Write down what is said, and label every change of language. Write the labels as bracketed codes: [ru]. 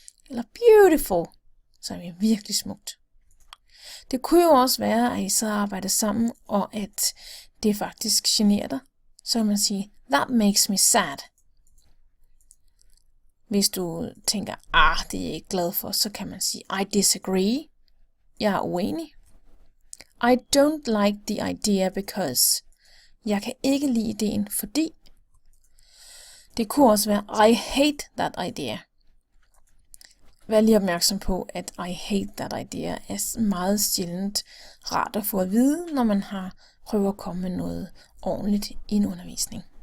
[da] Eller beautiful, som i virkelig smukt. Det kunne jo også være, at I så arbejder sammen, og at det faktisk generer dig. Så kan man sige, [en] that makes me sad. [da] Hvis du tænker, det er jeg ikke glad for, så kan man sige, [en] I disagree. [da] Jeg er uenig. [en] I don't like the idea because. [da] Jeg kan ikke lide ideen, fordi. Det kunne også være, [en] I hate that idea. [da] Vær lige opmærksom på, at [en] I hate that idea [da] er meget sjældent rart at få at vide, når man har prøvet at komme med noget ordentligt i en undervisning.